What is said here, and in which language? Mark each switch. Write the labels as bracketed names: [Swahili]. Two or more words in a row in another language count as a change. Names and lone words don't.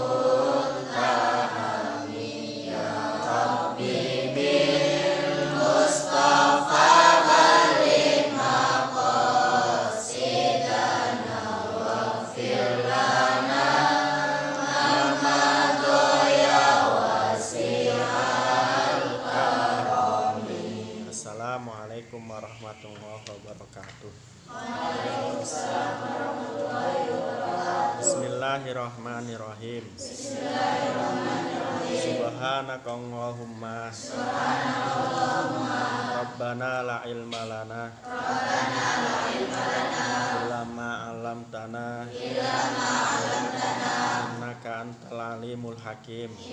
[Arabic] متهم يا رب بالمصطفى بلغ مقاصدنا واغفر لنا ما مضى واسع الكرم. السلام عليكم ورحمة الله وبركاته. بسم الله الرحمن الرحيم. سبحانك اللهم ربنا لا علم لنا إلا ما علمتنا إنك أنت العليم الحكيم